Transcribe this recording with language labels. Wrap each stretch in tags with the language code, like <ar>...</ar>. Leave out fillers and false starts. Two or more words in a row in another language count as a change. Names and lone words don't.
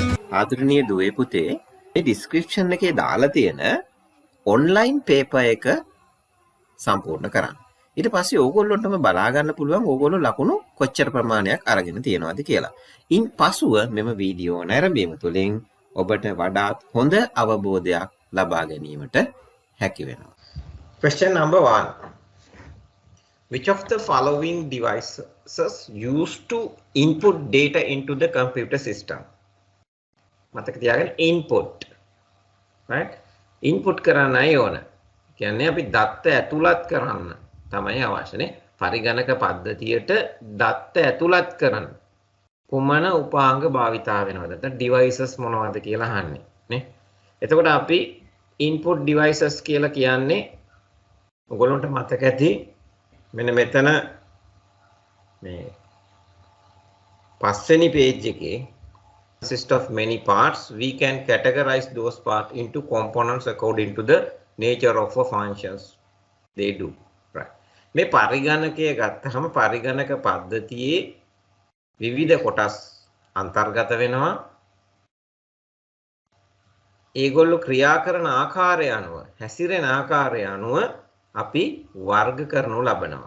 <si>ආදරණීය දුවේ පුතේ මේ ඩිස්ක්‍රිප්ෂන් එකේ දාලා තියෙන</si> <en>online paper</en> <si>එක සම්පූර්ණ කරන්න. ඊට පස්සේ ඕගොල්ලොන්ටම බලා ගන්න පුළුවන් ඕගොල්ලෝ ලකුණු කොච්චර ප්‍රමාණයක් අරගෙන තියෙනවද කියලා. ඉන් පසුව මෙම වීඩියෝ නැරඹීම තුළින් ඔබට වඩාත් හොඳ අවබෝධයක් ලබා ගැනීමට හැකි වෙනවා.</si> <en>Question number 1. Which of the following devices used to input data into the computer system?</en> <si>මතක තියාගන්න input. Right? Input කරන්නයි ඕන. කියන්නේ අපි දත්ත ඇතුළත් කරන්න තමයි අවශ්‍යනේ. පරිගණක පද්ධතියට දත්ත ඇතුළත් කරන්න කුමන උපාංග භාවිතා වෙනවද? නැත්නම් devices මොනවද කියලා අහන්නේ නේ. එතකොට අපි</si> <en>input devices</en> <si>කියලා කියන්නේ ඔයගොල්ලන්ට මතක ඇති මෙන්න මෙතන මේ පස්වෙනි page එකේ</si> <en>consist of many parts. We can categorize those parts into components according to the nature of a functions they do. Right.</en> <si>මේ පරිගණකය ගත්තහම පරිගණක පද්ධතියේ විවිධ කොටස් අන්තර්ගත වෙනවා. ඒගොල්ලෝ ක්‍රියා කරන ආකාරය අනුව හැසිරෙන ආකාරය අනුව අපි වර්ග කරනු ලබනවා.</si>